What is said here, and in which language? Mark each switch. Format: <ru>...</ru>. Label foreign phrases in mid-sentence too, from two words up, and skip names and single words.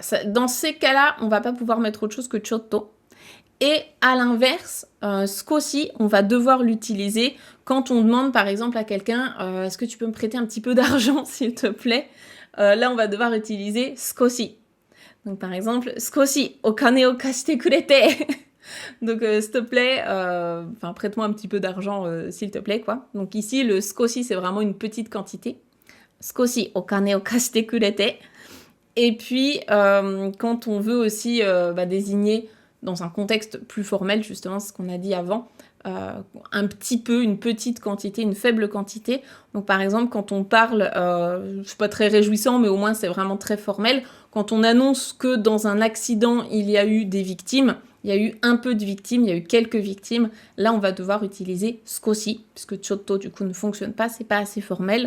<fr>Dans ces cas-là, on va pas pouvoir mettre autre chose que chotto. Et à l'inverse, skoshi, on va devoir l'utiliser quand on demande, par exemple, à quelqu'un est-ce que tu peux me prêter un petit peu d'argent, s'il te plaît? Là, on va devoir utiliser skoshi. Donc, par exemple,</fr> <ja>少し、お金を貸してくれて.</ja> <fr>Donc, s'il te plaît, prête-moi un petit peu d'argent, s'il te plaît, quoi. Donc, ici, le skoshi, c'est vraiment une petite quantité.</fr> <ja>少しお金を貸してくれて.</ja> <fr>Et puis, quand on veut aussi désigner dans un contexte plus formel, justement, ce qu'on a dit avant, un petit peu, une petite quantité, une faible quantité. Donc, par exemple, quand on parle, c'est pas très réjouissant, mais au moins c'est vraiment très formel, quand on annonce que dans un accident, il y a eu des victimes, il y a eu un peu de victimes, il y a eu quelques victimes, là, on va devoir utiliser skoshi, puisque chotto, du coup, ne fonctionne pas, c'est pas assez formel.</fr>